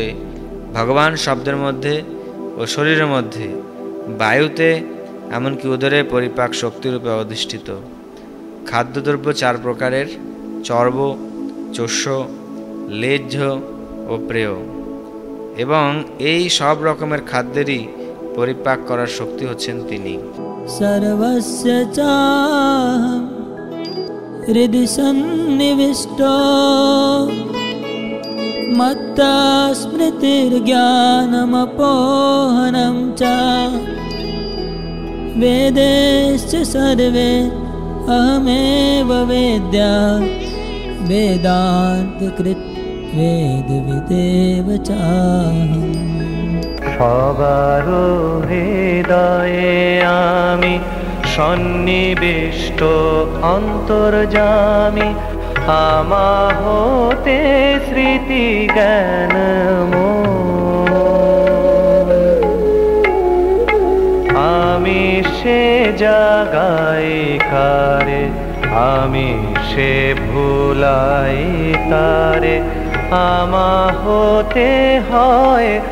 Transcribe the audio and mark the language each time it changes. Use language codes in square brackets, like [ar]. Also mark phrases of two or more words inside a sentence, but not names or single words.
[bn] ভগবান শব্দের মধ্যে ও শরীরের মধ্যে, বায়ুতে, এমনকি উদরে পরিপাক শক্তিরূপে অধিষ্ঠিত। খাদ্যদ্রব্য 4 প্রকারের: চর্ব, চোষ্য, লেহ্য ও প্রেয়। এবং এই সব রকমের খাদ্যেরই পরিপাক করার শক্তি হচ্ছেন তিনি। [sa] सर्वस्य चाहं हृदि सन्निविष्टो मत्ता स्मृतिर्ज्ञानमपोहनं च वेदैश्च सर्वे अहमेव वेद्या वेदान्तकृत् वेदविदेव चाहम्। [bn] সবার হৃদয়ে আমি সন্নিবিষ্ট অন্তর্যামী, আমা হতে স্মৃতি জ্ঞান আমি সে জাগাই কারে, আমি সে ভুলাই তারে, আমা হতে হয়